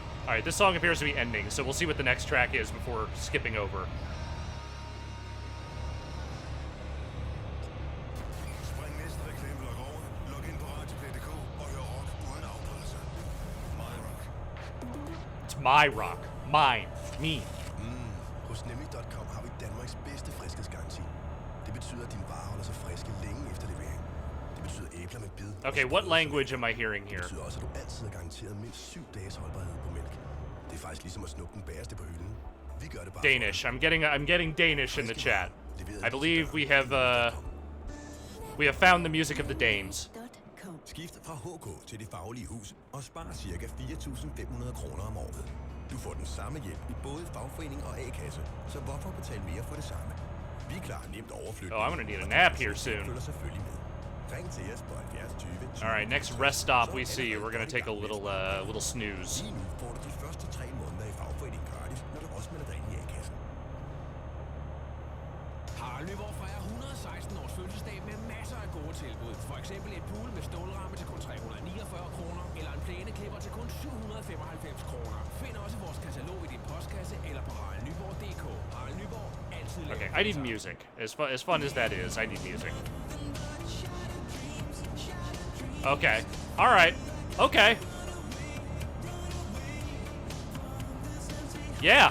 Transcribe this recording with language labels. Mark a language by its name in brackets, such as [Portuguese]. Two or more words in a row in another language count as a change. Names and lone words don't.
[English] Alright, this song appears to be ending, so we'll see what the next track is before skipping over. [Danish] Spring næste reklameblok over, log ind på radio.dk og hør rock uden afbrydelser. [English] My Rock. It's my rock. Mine. Me. [Danish] Hos nemlig.com har vi Danmarks bedste friskhedsgaranti. Det betyder, at din vare holder sig friske længe efter levering. Det betyder æbler med bid. [English] Okay, what language am I hearing [Danish] Det [English] here? [Danish] betyder også, at du altid er garanteret mindst 7 dages holdbarhed på mælk. Det er faktisk ligesom at snuppe den bagerste på hylden. Vi gør det bare. [English] Danish. I'm getting Danish in the chat. I believe we have found the music of the Danes. [Danish] Skift fra HK til Det Faglige Hus og spar ca. 4.500 kroner om året. Du får den samme hjælp i både fagforening og A-kasse, så hvorfor betale mere for det samme? Vi er klar nemt overflytning. [English] Oh, I'm gonna need a nap here soon. [Danish] Følger selvfølgelig med. Ring til os på 70 20 20. [English] All right, next rest stop we see, we're gonna take a little snooze. [Danish] Lige nu får du de første 3 måneder i fagforening gratis, når du også melder dig ind i A-kassen. Harald Nyborg fejrer 116 års fødselsdag med masser af gode tilbud. For eksempel et pool med stålramme til kun 349 kroner, eller en plæneklipper til kun 795 kroner. Find også vores katalog i din postkasse eller på haraldnyborg.dk. Harald Nyborg, altid lavet. [English] Okay, I need music. As fun as that is, I need music. Okay. All right. Okay. Yeah.